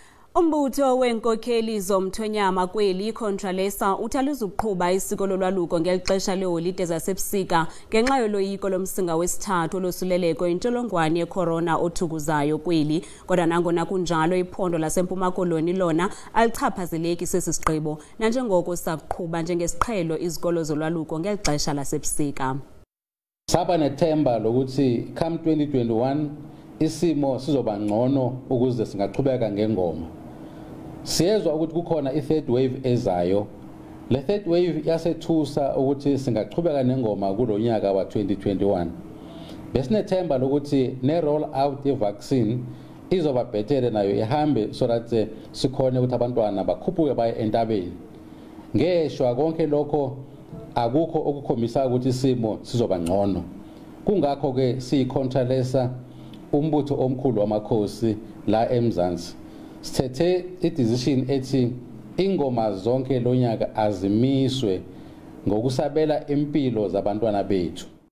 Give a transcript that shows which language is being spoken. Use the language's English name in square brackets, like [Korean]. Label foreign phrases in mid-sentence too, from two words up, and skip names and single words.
[Xhosa] Umbutho weenkokheli zomthonyama kweli iCONTRALESA uthi alizukuqhuba isiko lolwaluko ngelixesha leeholide zasebusika ngenxa yoloyiko lomsinga wesithathu wolosuleleko yintsholongwane yeCorona othukuzayo kweli. Kodwa nangona kunjalo iphondo laseMpuma Koloni lona alichaphazeleki sesi sigqibo nanjengoko sakuqhuba njengesiqhelo izikolo zolwaluko ngelixesha lasebusika. [Zulu] Saba nethemba lokuthi come 2021 isimo sizoba ngcono ukuze singaqhubeka ngengoma. Siyezwa ukuthi kukhona i- [English] third wave [Zulu] ezayo. Le [English] third wave [Zulu] yasethusa ukuthi singaqhubeka nengoma kulonyaka wa 2021. Besinethemba lokuthi ne- [English] roll out [Zulu] ye-vaccine izoba bhetele nayo ihambe [English] so that [Zulu] sikhone ukuthi abantwana bakhuphuke baye entabeni. Ngeshwa konke lokho akukho okukhombisa ukuthi isimo sizoba ngcono. Kungakho ke siyiCONTRALESA umbutho omkhulu wamakhosi la eMzansi sithethe i-decision ethi ingoma zonke lonyaka azimiswe ngokusabela impilo zabantwana bethu.